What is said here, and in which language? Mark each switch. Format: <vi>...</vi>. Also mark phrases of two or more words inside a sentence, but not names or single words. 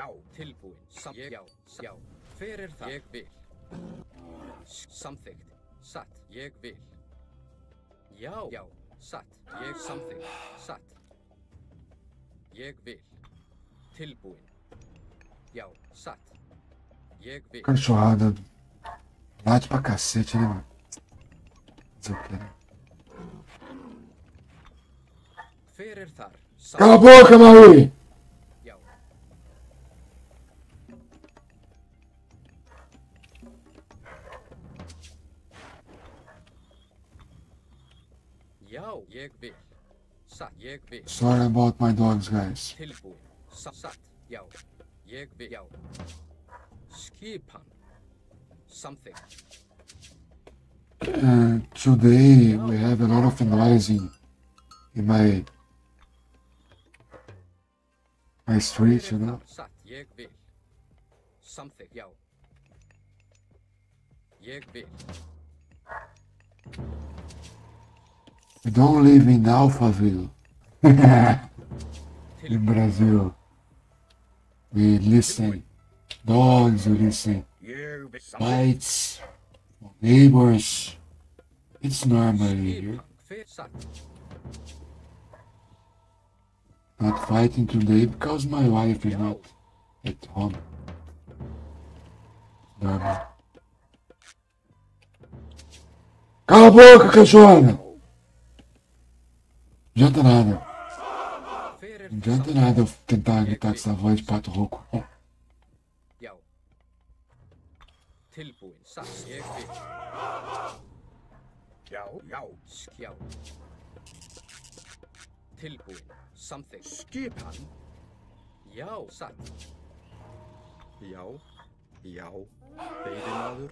<is>Tilbúin. Já. Já. Hver er þar? Ég vil. Samþykkt. Satt. Ég vil. Já. Já. Satt. Ég samþykkt. Satt. Ég vil. Tilbúin. Já. Satt. Ég vil.</is> <pt>Cachorrada. Late pra cacete, né, mano? Fazer o quê, né?</pt> <is>Hver er þar?</is> <pt>Cala a boca, Maui!</pt> <is>Já. Já, ég vil. Satt, ég vil.</is> <en>Sorry about my dogs, guys.</en> <is>Tilbúin. Satt, já. Ég vil. Já. Skipan. Samþykkt.</is> <en>Today we have a lot of noise in my street, you know.</en> <is>Satt, ég vil. Samþykkt, já. Ég vil.</is> <en>We don't live in Alphaville. In Brazil. We listen. Dogs, we listen.</en> <is>Ég vil samþykkt.</is> <en>Fights. Neighbors. It's normal here.</en> <is>Hver satt?</is> <en>Not fighting today because my wife is not at home.</en> <pt>Normal. Cala a boca, cachorra! Não adianta nada.</pt> <is>Hver er</is> <pt>Não adianta nada eu tentar gritar com essa voz de pato rouco.</pt> <is>Já. Tilbúin. Satt, ég vil. Já. Já. Já. Tilbúin. Samþykkt. Skipan. Já, satt. Já. Já. Veiðimaður.</is>